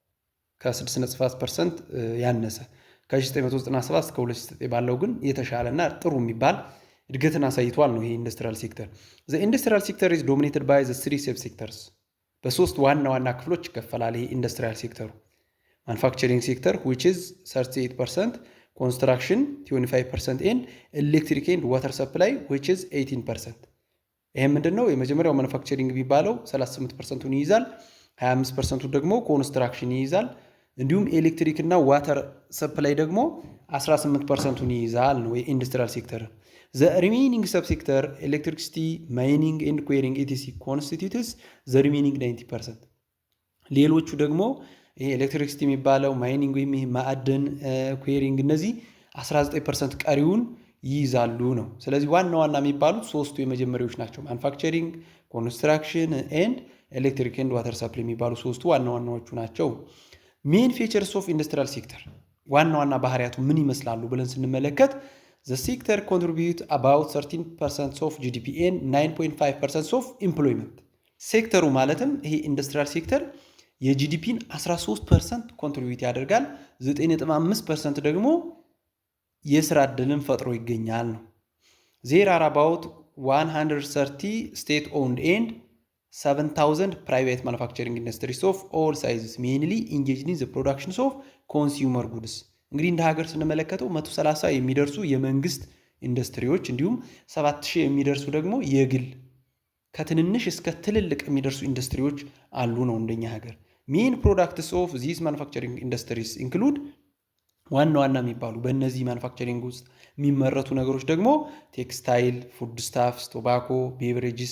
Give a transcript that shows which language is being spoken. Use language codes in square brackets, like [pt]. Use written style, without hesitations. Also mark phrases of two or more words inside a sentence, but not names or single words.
[am] ከ6.7% ያነሰ። ከ1997 እስከ 2009 ባለው ግን የተሻለና ጥሩ የሚባል እድገትን አሳይቷል ነው ይሄ ኢንዱስትሪያል ሴክተር። [en] the industrial sector is dominated by the 3 sub sectors። [am] በሶስት ዋና ክፍሎች ይከፈላል ይሄ ኢንዱስትሪያል ሴክተሩ። [en] manufacturing sector which is 38%, construction 25% and electric and water supply which is 18%። [am] ይሄ ምንድነው? የመጀመሪያው ማኑፋክቸሪንግ የሚባለው 38%ን ይይዛል። 25%ቱ ደግሞ ኮንስትራክሽን ይይዛል። እንዲሁም ኤሌክትሪክ እና [en] water supply [am] ደግሞ 18%ን ይይዛል ነው የኢንዱስትሪያል ሴክተር። [en] the remaining subsector electricity, mining and quarrying etc constitutes the remaining 90%። [am] ሌሎቹ ደግሞ ይሄ ኤሌክትሪክሲቲ የሚባለው ማይኒንግ ወይም ይሄ ማዕድን ኩዌሪንግ እነዚህ 19% ቀሪውን ይይዛሉ ነው። ስለዚህ ዋና የሚባሉት ሶስቱ የመጀመሪያዎች ናቸው። ማኑፋክቸሪንግ፣ ኮንስትራክሽን ኤንድ [en] electric and water supply [am] የሚባሉ ሶስቱ ዋናዎቹ ናቸው። [en] main features of industrial sector [am] ዋና ባህሪያቱ ምን ይመስላሉ ብለን ስንመለከት [en] the sector contribute about 13% of GDP and 9.5% of employment። [am] ሴክተሩ ማለትም ይሄ [en] industrial sector [am] የጂዲፒን 13% ኮንትሪቢዩት ያደርጋል። 9.5% ደግሞ የስራ ዕድልን ፈጥሮ ይገኛል ነው። [en] there are about 130 state owned and 7000 private manufacturing industries of all sizes mainly engaged in the production of consumer goods። [am] እንግዲህ እንደ ሀገር ስንመለከተው 130 የሚደርሱ የመንግስት ኢንዱስትሪዎች እንዲሁም 7000 የሚደርሱ ደግሞ የግል ከትንንሽ እስከ ትልልቅ የሚደርሱ ኢንዱስትሪዎች አሉ ነው እንደኛ ሀገር። [en] main products of these manufacturing industries include [am] ዋና የሚባሉ በእነዚህ ማኑፋክቸሪንግ ውስጥ የሚመረቱ ነገሮች ደግሞ ቴክስታይል፣ [en] food stuffs፣ [am] ቶባኮ፣ ቤቨሬጅስ፣